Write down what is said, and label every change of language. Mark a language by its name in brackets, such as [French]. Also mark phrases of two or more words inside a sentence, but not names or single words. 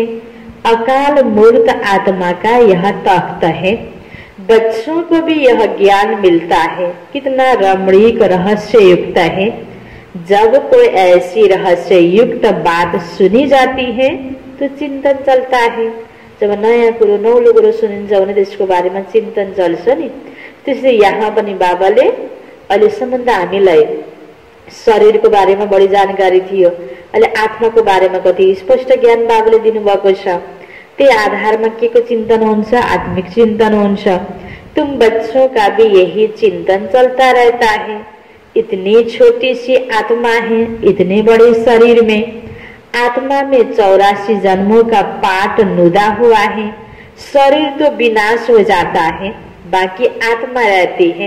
[Hindi] अकाल मूर्त आत्मा का यह तख्त है। बच्चों को भी यह ज्ञान मिलता है। कितना रमणीक रहस्य युक्त है। जब कोई ऐसी रहस्य युक्त बात सुनी जाती है तो चिंतन चलता है। [Nepali] जब नयाँ कुरो नौलो कुरो सुनिन्छ भने त्यसको बारेमा चिन्तन चल्छ नि। त्यसैले यहाँ पनि बाबाले अहिलेसम्म त हामीलाई शरीरको बारेमा बढी जानकारी थियो, अहिले आत्माको बारेमा कति स्पष्ट ज्ञान बाबाले दिनुभएको छ। त्यही आधारमा के को चिन्तन हुन्छ? आत्मिक चिन्तन हुन्छ। [Hindi] तुम बच्चों का भी यही चिंतन चलता रहता है। इतनी छोटी सी आत्मा है इतने बड़े शरीर में। आत्मा में 84 जन्मों का पाठ नुदा हुआ है। शरीर तो विनाश हो जाता है, बाकी आत्मा रहती है।